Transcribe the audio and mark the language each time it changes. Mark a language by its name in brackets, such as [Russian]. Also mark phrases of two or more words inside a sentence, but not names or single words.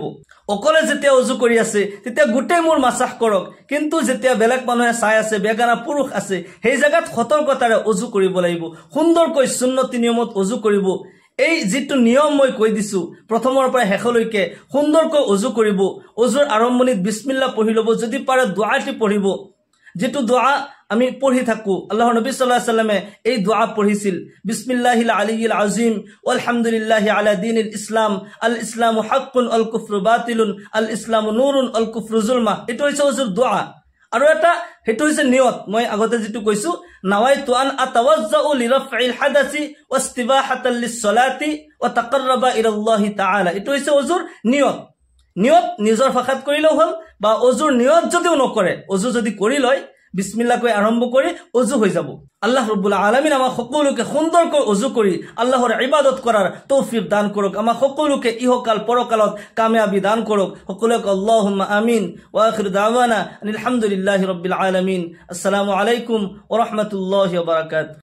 [Assamese] অকলে যেতিয়া অজু কৰি আছে তেতিয়া গোটেই মূৰ মাছাহ কৰক, কিন্তু যেতিয়া বেলেগ মানুহে চাই আছে, বেগানা পুৰুষ আছে, সেই জাগাত সতৰ্কতাৰে অজু কৰিব লাগিব, সুন্দৰকৈ সুন্নতি নিয়মত অজু কৰিব। এই যিটো নিয়ম মই কৈ দিছো প্ৰথমৰ পৰা শেষলৈকে সুন্দৰকৈ অজু কৰিব। অজুৰ আৰম্ভণিত বিসমিল্লাহ পঢ়ি ল'ব, যদি পাৰে দুআটি পঢ়িব, যেটো দোয়া আমি পঢ়ি থাকো। আল্লাহৰ নবী [Arabic] صلى الله عليه وسلم [Assamese] এই দোয়া পঢ়িছিল, [Arabic] بسم الله العلي العظيم والحمد لله على دين الإسلام الإسلام حق الكفر باطل الإسلام نور الكفر ظلمة. [Assamese] এটো হৈছে ওজুৰ দোয়া। আৰু এটা হেতু হৈছে নিয়ত, মই আগতে যেটো কৈছো, [Arabic] نويت أن أتوضأ لرفع الحدث واستباحة للصلاة وتقربا إلى الله تعالى. [Assamese] এটো হৈছে ওজুৰ নিয়ত। নিয়ত নিজৰ ভাষাত কৰিলেও হ'ল, বা ওজুৰ নিয়ত যদিও নকৰে, ওজু যদি কৰি লয়, বিসমিল্লাহ কৈ আৰম্ভ কৰি ওজু হৈ যাব। [Arabic] الله رب العالمين [Assamese] আমাক সকলোকে সুন্দৰকৈ ওজু কৰি আল্লাহৰ ইবাদত কৰাৰ তৌফিক দান কৰক। আমাক সকলোকে ইহকাল পৰকালত কামিয়াবি দান কৰক। সকলোকে [Arabic] اللهم آمين. وآخر دعوانا الحمد لله رب العالمين السلام عليكم ورحمة الله وبركاته.